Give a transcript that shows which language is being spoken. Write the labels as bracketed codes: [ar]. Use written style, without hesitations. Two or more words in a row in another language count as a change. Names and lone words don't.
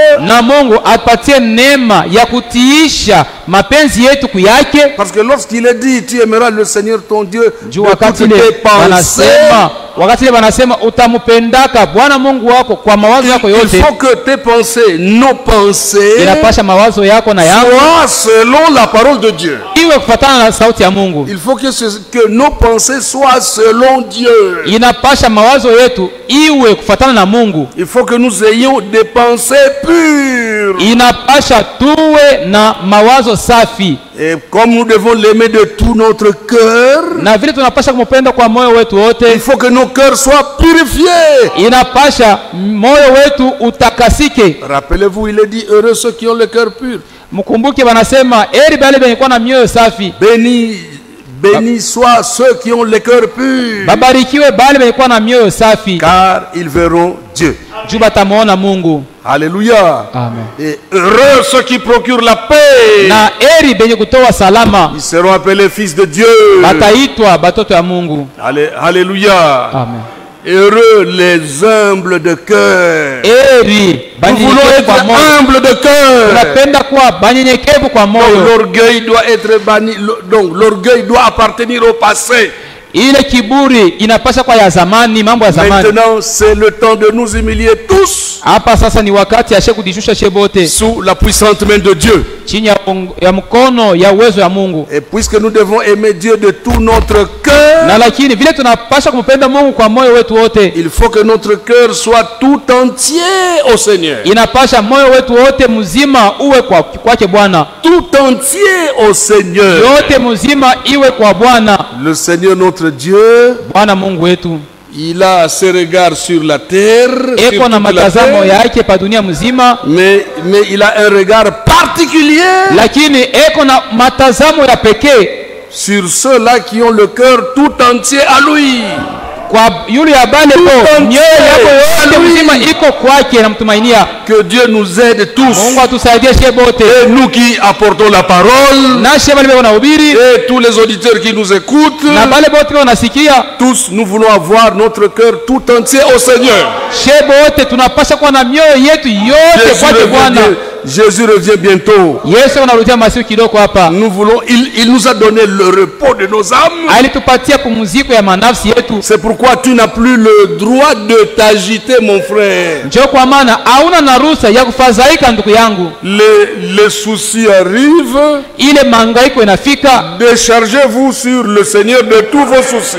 [sw] na Mungu atupatie neema ya kutiisha mapenzi yetu kuyake. [fr] Parce que lorsqu'il est dit, tu aimeras le Seigneur ton Dieu [sw] Juu [fr] de [sw] wakati [fr] toutes [sw] ile [fr] tes pensées, [sw] wakati ile wanasema utamupendaka Bwana Mungu wako kwa mawazo yako [fr] il [sw] yote, [fr] faut que tes pensées, nos pensées, [sw] inapasha mawazo yako na yangu [fr] soient selon la parole de Dieu. [sw] iwe kufuatana na sauti ya Mungu. [fr] Il faut que nos pensées soient selon Dieu. [sw] Inapasha mawazo yetu iwe kufuatana na Mungu. [fr] Il faut que nous ayons des pensées pures. [sw] Inapasha tuwe na mawazo safi, [fr] Et comme nous devons l'aimer de tout notre cœur, [sw] na vile tunapasha kumpenda kwa moyo wetu [fr] il [sw] wote, [fr] faut que nos cœurs soient purifiés. [sw] inapasha moyo wetu utakasike. [fr] Rappelez-vous, il est dit, heureux ceux qui ont le cœur pur. [sw] Mkumbuke wanasema eri bale benye kuwa na mioyo safi, [fr] Bénis soient ceux qui ont le cœur pur, [sw] babarikiwe bale benye kuwa na mioyo safi, [fr] car ils verront Dieu. [sw] juu batamuona Mungu. [fr] Alléluia. Amen. Et heureux ceux qui procurent la paix, [sw] Na eri benye kutoa salama [fr] ils seront appelés fils de Dieu. [sw] bataitwa batoto ya Mungu. [fr] Alléluia. Amen. Heureux les humbles de cœur. [sw] Eri [fr] Nous voulons [sw] banyenyekevu kwa [fr] être [sw] moyo, [fr] humbles de cœur. [sw] tunapenda kuwa banyenyekevu kwa [fr] Donc [sw] moyo. [fr] l'orgueil doit être banni. Donc l'orgueil doit appartenir au passé. [sw] Ile kiburi inapasha kwa ya zamani, mambo ya zamani. [fr] Maintenant, c'est le temps de nous humilier tous [sw] Hapa sasa ni wakati ya kujishusha shebote [fr] sous la puissante main de Dieu. [sw] chini ya mkono ya uwezo ya Mungu. [fr] Et puisque nous devons aimer Dieu de tout notre cœur, [sw] Na lakini vile tunapasha kumpenda Mungu kwa moyo wetu wote, [fr] il faut que notre cœur soit tout entier au Seigneur. [sw] inapasha moyo wetu wote mzima uwe kwake Bwana, [fr] Tout entier au Seigneur. [sw] yote mzima iwe kwa Bwana. [fr] Le Seigneur notre Dieu, [sw] Bwana Mungu wetu [fr] il a ses regards sur la terre, sur [sw] eko na [fr] toute la [sw] matazamo [fr] terre, [sw] yake pa dunia mzima, [fr] mais il a un regard particulier [sw] lakini eko na matazamo ya pekee [fr] sur ceux-là qui ont le cœur tout entier à lui. [sw] kwa yule abale ko mioyo yako yote mzima iko kwake na mtumainia. [fr] Que Dieu nous aide tous. [sw] Mungu atusaidie sie bote, [fr] Et nous qui apportons la parole, [sw] na sie bale wanahubiri [fr] et tous les auditeurs qui nous écoutent, [sw] na bale bote wanasikia, [fr] tous nous voulons avoir notre cœur tout entier au Seigneur. [sw] sie bote tunapasha kuwa na mioyo yetu yote Jésus kwake [fr] veut [sw] Bwana. [fr] dire, Jésus revient bientôt. [sw] Yesu anarudia masiku kidogo hapa. [fr] Nous voulons, il nous a donné le repos de nos âmes. [sw] Alitupatia pumziko ya manafsi yetu. [fr] C'est pourquoi tu n'as plus le droit de t'agiter, mon frère. [sw] Njoo kwa maana hauna na ruhusa ya kufadhaika ndugu yangu. [fr] Les soucis arrivent. [sw] Ile mangaiko inafika. [fr] Déchargez-vous sur le Seigneur de tous vos soucis.